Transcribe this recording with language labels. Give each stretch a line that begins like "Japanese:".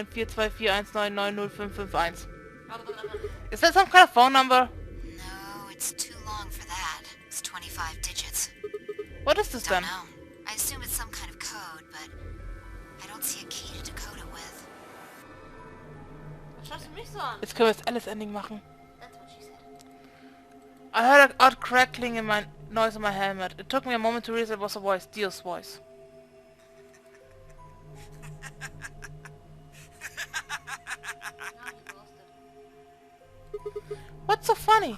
English: 7815368098838094241990551. Is that some kind of phone number? No, it's too long for that. It's 25 digits. What is this Don't know. I assume it's some kind of code, but I don't see a key to decode it with.
German: Was schaust du mich so an? Jetzt können wir das Alice-Ending machen.
English: That's what she said. I heard an odd crackling in my noise in my helmet. It took me a moment to realize it was a voice, Dio's voice. Now he ghosted. What's so funny?